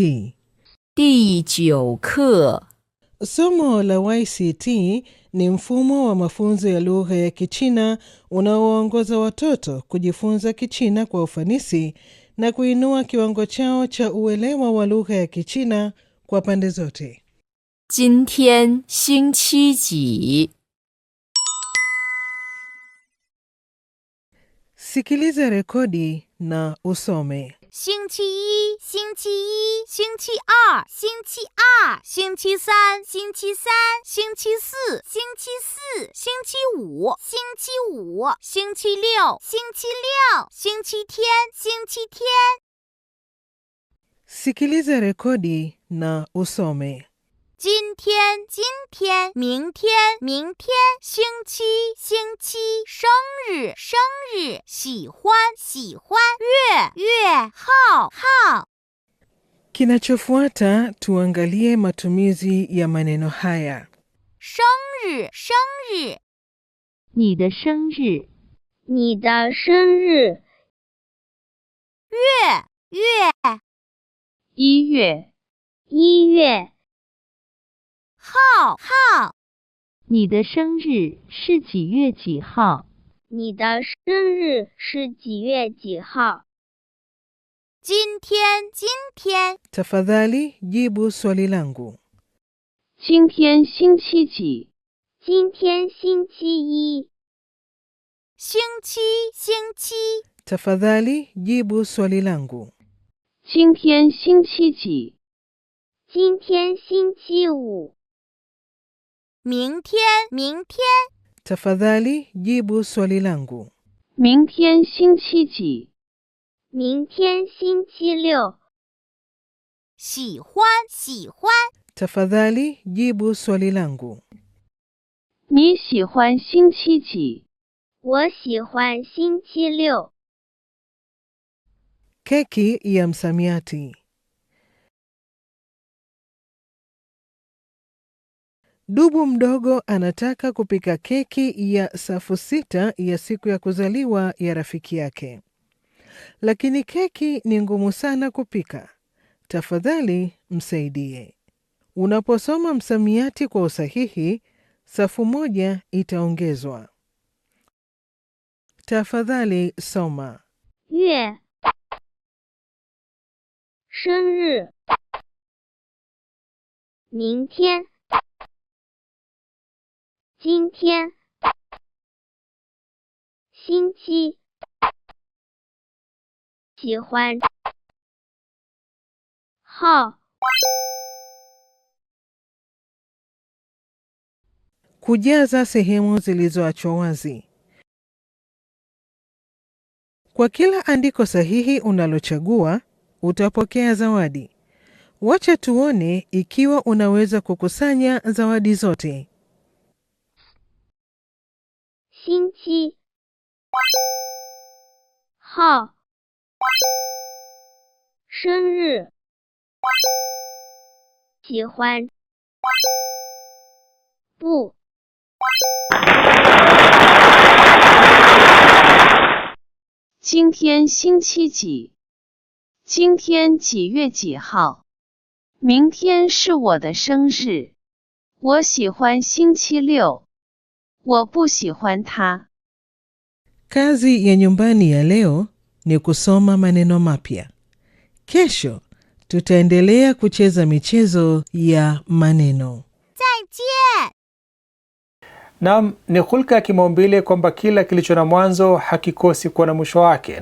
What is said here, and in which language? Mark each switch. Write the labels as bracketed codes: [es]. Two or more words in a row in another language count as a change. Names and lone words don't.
[zh] 第9课 [sw] Somo la YCT ni mfumo wa mafunzo ya lugha ya Kichina unaowaongoza watoto kujifunza Kichina kwa ufanisi na kuinua kiwango chao cha uelewa wa lugha ya Kichina kwa pande zote. [zh] 今天星期几 [sw] Sikiliza rekodi na usome. [zh] 星期一，星期一，星期二，星期二，星期三，星期三，星期四，星期四，星期五，星期五，星期六，星期六，星期天，星期天。 [sw] Sikiliza rekodi na usome. [zh] 今天，今天，明天，明天，星期，星期，生日，生日，喜欢，喜欢，月，月，号，号。 [sw] Kinachofuata tuangalie matumizi ya maneno haya. [zh] 生日，生日，你的生日你的生日。 月，月， 1月 1月。 号，号，你的生日是几月几号你的生日是几月几号？今天，今天， [sw] Tafadhali jibu swali langu. [zh] 今天星期几今天星期一。 星期，星期， [sw] Tafadhali jibu swali langu. [zh] 今天星期几今天星期五。 明天，明天， [sw] Tafadhali jibu swali langu. [zh] 明天星期几明天星期六。 喜欢，喜欢， [sw] Tafadhali jibu swali langu. [zh] 你喜欢星期几我喜欢星期六。 [sw] Keki ya msamiati. Dubu mdogo anataka kupika keki ya safu 6 ya siku ya kuzaliwa ya rafiki yake. Lakini keki ni ngumu sana kupika. Tafadhali msaidie. Unaposoma msamiati kwa usahihi, safu 1 itaongezwa. Tafadhali soma. [zh] 月，生日，明天，今天，星期，喜欢，号。 [sw] Kujaza sehemu zilizoachwa wazi. Kwa kila andiko sahihi unalochagua, utapokea zawadi. Wacha tuone ikiwa unaweza kukusanya zawadi zote. [zh] 星期号生日喜欢不今天星期几？今天几月几号？明天是我的生日。我喜欢星期六。我不喜欢它。 [sw] Kazi ya nyumbani ya leo ni kusoma maneno mapya. Kesho tutaendelea kucheza michezo ya maneno. [zh] 再见。 [sw] Naam, ni hulka ya kimaumbile kwamba kila kilicho na mwanzo hakikosi kuwa na mwisho wake.